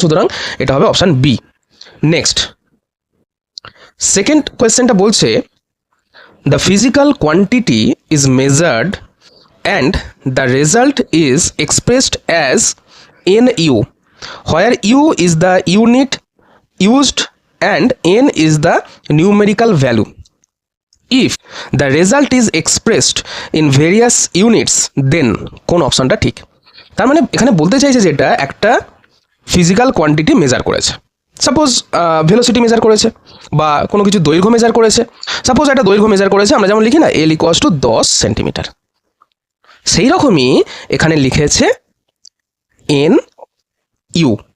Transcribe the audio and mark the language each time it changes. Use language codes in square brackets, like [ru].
[bn] সুতরাং এটা হবে অপশান বি। নেক্সট, সেকেন্ড কোয়েশ্চেনটা বলছে [en] The physical quantity is measured and the result is expressed as n u, where u is the unit used and n is the numerical value. If the result is expressed in various units, then [bn] কোন অপশনটা ঠিক? তার মানে এখানে বলতে চাইছে যেটা একটা ফিজিক্যাল কোয়ান্টিটি মেজার করেছে, সাপোজ ভেলোসিটি মেজার করেছে, বা কোনো কিছু দৈর্ঘ্য মেজার করেছে। সাপোজ একটা দৈর্ঘ্য মেজার করেছে, আমরা যেমন লিখি না L = 10 সেন্টিমিটার, সেই রকমই এখানে লিখেছে এন ইউ।